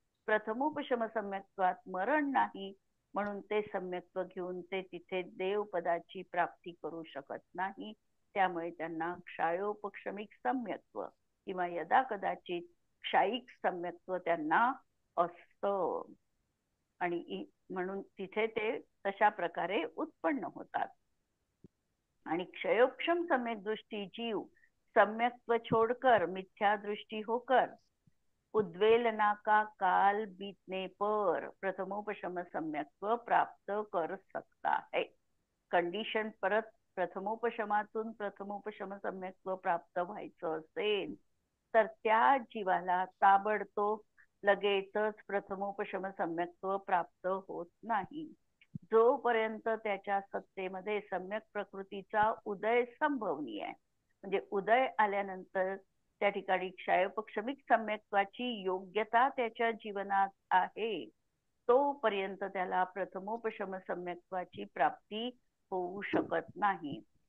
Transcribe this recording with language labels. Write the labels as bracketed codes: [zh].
[mr] प्रथमोपशम सम्यक्त्वात मरण नाही म्हणून ते सम्यक्त्व घेऊन ते तिथे देवपदाची प्राप्ती करू शकत नाही. त्यामुळे त्यांना क्षायोपक्षमिक सम्यक्त्व किंवा यदा कदाचित क्षायिक सम्यक्त्व त्यांना असतं आणि म्हणून तिथे ते तशा प्रकारे उत्पन्न होतात. [hi] आणि क्षयोपक्षम सम्यक दृष्टी जीव सम्यक्त्व छोड़कर मिथ्या दृष्टी होकर उद्वेलना का काल बीतने पर प्रथमोपशम सम्यक्त्व प्राप्त कर सकता है. [mr] कंडिशन परत प्रथमोपशमातून प्रथमोपशम सम्यक्त्व प्राप्त व्हायचं असेल तर त्या जीवाला ताबडतोब लगेचच प्रथमोपशम सम्यक्त्व प्राप्त होत नाही. जोपर्यंत त्याच्या सत्तेमध्ये सम्यक प्रकृतीचा उदय संभवनीय आहे, म्हणजे उदय आल्यानंतर त्या ठिकाणी क्षयोपक्षमिक सम्यक्त्वाची योग्यता त्याच्या जीवनात आहे, तोपर्यंत त्याला प्रथमोपशम सम्यक्त्वाची प्राप्ती होऊ शकत नाही.